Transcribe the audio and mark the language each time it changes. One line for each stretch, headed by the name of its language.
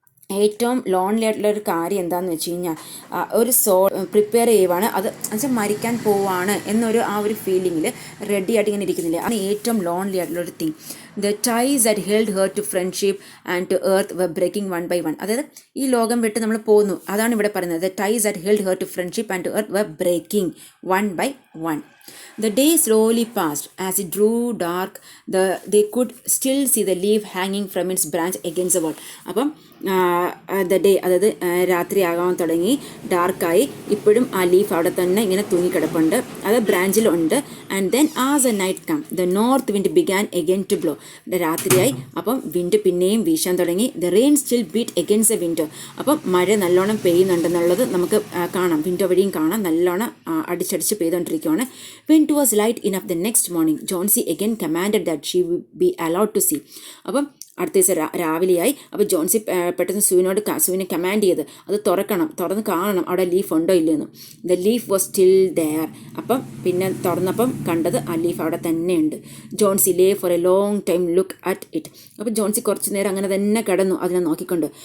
Malayalam: ഏറ്റവും ലോൺലി ആയിട്ടുള്ള ഒരു കാര്യം എന്താണെന്ന് വെച്ച് കഴിഞ്ഞാൽ ഒരു പ്രിപ്പയർ ചെയ്യുവാണ്, അത് എന്നുവെച്ചാൽ മരിക്കാൻ പോവാണ് എന്നൊരു ആ ഒരു ഫീലിങ്ങിൽ റെഡി ആയിട്ട് ഇങ്ങനെ ഇരിക്കുന്നില്ല. ആണ് ഏറ്റവും ലോൺലി ആയിട്ടുള്ള ഒരു thing.
English: The ties that held her to friendship and to earth were breaking one by one.
Malayalam: അതായത് ഈ ലോകം വിട്ട് നമ്മൾ പോകുന്നു, അതാണ് ഇവിടെ പറയുന്നത്.
English: The ties that held her to friendship and to earth were breaking one by one. The day slowly passed. As it drew dark, they could still see the leaf hanging from its branch against the wall.
Malayalam: അപ്പം the day, അതായത് രാത്രി ആകാൻ തുടങ്ങി, ഡാർക്കായി. ഇപ്പോഴും ആ leaf അവിടെ തന്നെ ഇങ്ങനെ തൂങ്ങിക്കിടപ്പുണ്ട്, അത് ബ്രാഞ്ചിലുണ്ട്.
English: And then as a night come the north wind began again to blow.
Malayalam: രാത്രിയായി, അപ്പം വിൻഡ് പിന്നെയും വീശാൻ തുടങ്ങി.
English: The rain still beat against the window.
Malayalam: അപ്പം മഴ നല്ലോണം പെയ്യുന്നുണ്ടെന്നുള്ളത് നമുക്ക് കാണാം, വിൻഡോ വഴിയും കാണാം, നല്ലോണം അടിച്ചടിച്ച് പെയ്തുകൊണ്ടിരിക്കുകയാണ്.
English: When it was light enough the next morning, Johnsy again commanded that she would be allowed to see.
Malayalam: അപ്പം അടുത്ത ദിവസം രാവിലെയായി. അപ്പോൾ ജോൺസി പെട്ടെന്ന് സൂവിനെ കമാൻഡ് ചെയ്ത് അത് തുറന്ന് കാണണം അവിടെ ലീഫ് ഉണ്ടോ ഇല്ലെന്ന്.
English: The leaf was still there.
Malayalam: അപ്പം പിന്നെ തുറന്നപ്പം കണ്ടത് ആ ലീഫ് അവിടെ തന്നെയുണ്ട്.
English: Johnsy lay for a long time look at it.
Malayalam: അപ്പോൾ ജോൺസി കുറച്ച് നേരം അങ്ങനെ തന്നെ കിടന്നു അതിനെ നോക്കിക്കൊണ്ട്.